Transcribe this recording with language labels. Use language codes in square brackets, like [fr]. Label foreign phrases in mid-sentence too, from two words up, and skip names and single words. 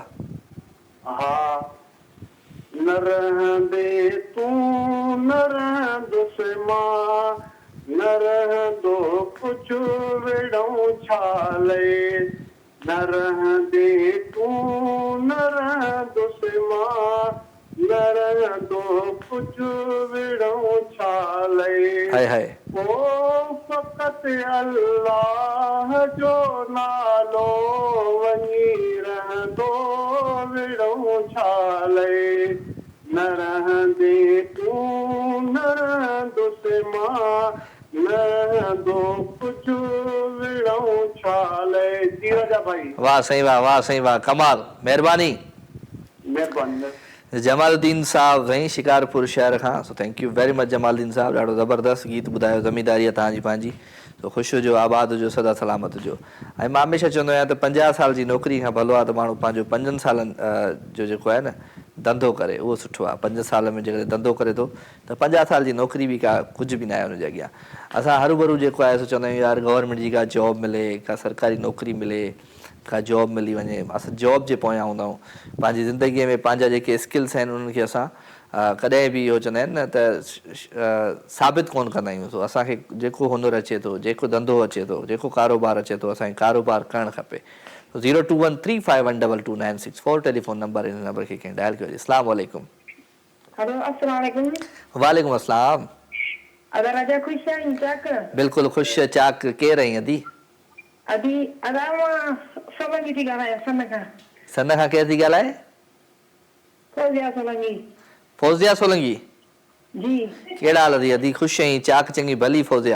[sd] हा न रहंदे तूं न रहंदुसि मां, न रहंदो कुझु विड़ऊं छाले। न रहंदे तूं न रहंदुसि मां, न रहंदो कुझु विड़ऊं छाले। हाय हाय। ओ फ़क़ति अल्लाह जो नालो वञी रहंदो विड़ऊं छाले। न रहंदे तूं न रहंदुसि मां, न रहंदो कुझु विड़ऊं छाले। जी राजा भाई। वाह साईं वाह, वाह साईं वाह, कमाल, महिरबानी महिरबानी। जमालुद्दीन साहब साईं शिकारपुर शहर खां। [en] So thank you very much जमालुद्दीन साहब। [sd] ॾाढो ज़बरदस्त गीत ॿुधायो। ज़मीदारी आहे तव्हांजी पंहिंजी। सो ख़ुशि हुजो, आबाद हुजो, सदा सलामत हुजो। ऐं मां हमेशह चवंदो आहियां त 50 साल जी नौकिरी खां भलो आहे त माण्हू पंहिंजो 5 सालनि जो जेको आहे न धंधो करे, उहो सुठो आहे। 5 साल में जेकॾहिं धंधो करे थो त 50 साल जी नौकिरी बि का कुझु बि न आहे हुनजे अॻियां। असां हरू जेको आहे सो चवंदा आहियूं यार गवर्नमेंट जी का जॉब मिले, का सरकारी नौकिरी मिले, का जॉब मिली वञे। असां जॉब जे पोयां हूंदा आहियूं। पंहिंजी ज़िंदगीअ में पंहिंजा जेके स्किल्स आहिनि उन्हनि खे असां कॾहिं बि इहो चवंदा आहिनि न त साबित कोन कंदा आहियूं। सो असांखे जेको हुनरु अचे थो, जेको धंधो अचे थो, जेको कारोबार अचे थो, असांखे कारोबार करणु खपे। 0213519964 [en] telephone number, [sd] इन नंबर खे कंहिं डायल कयो। [ar] السلام عليكم. وعليكم السلام. [sd] राजा ख़ुशि आहीं? चाक बिल्कुलु ख़ुशि चाक। केरु आहीं अदी? अदी अदा मां समझी थी ॻाल्हायां सन खां। सन खां केरु थी ॻाल्हाए? फौजिया सोलंकी। फौजिया सोलंकी। जी कहिड़ा हाल अथई? अधी ख़ुशि आहीं? चाक चङी भली फौजिया?